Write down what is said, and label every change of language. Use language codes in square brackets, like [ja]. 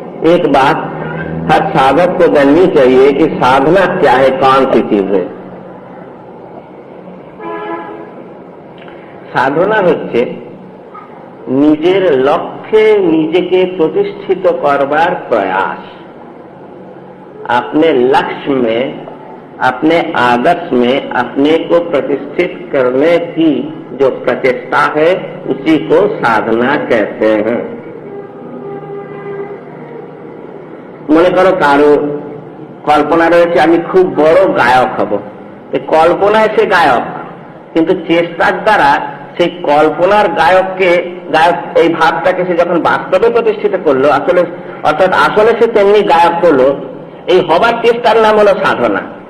[hi] एक बात हर साधक को जाननी चाहिए कि साधना क्या है, कौन सी चीज है। [bn] সাধনা হচ্ছে নিজের লক্ষ্যে নিজেকে প্রতিষ্ঠিত करवार प्रयास। [hi] अपने लक्ष्य में, अपने आदर्श में अपने को प्रतिष्ठित करने की जो प्रचेष्टा है उसी को साधना कहते हैं। [bn] মনে করো কারো কল্পনা রয়েছে আমি খুব বড় গায়ক হব, কল্পনায় সে গায়ক, কিন্তু চেষ্টার দ্বারা সেই কল্পনার গায়ককে গায়ক এই ভাবটাকে সে যখন বাস্তবে প্রতিষ্ঠিত করলো, আসলে অর্থাৎ আসলে সে তেমনি গায়ক হলো, এই হবার চেষ্টার নাম হলো সাধনা।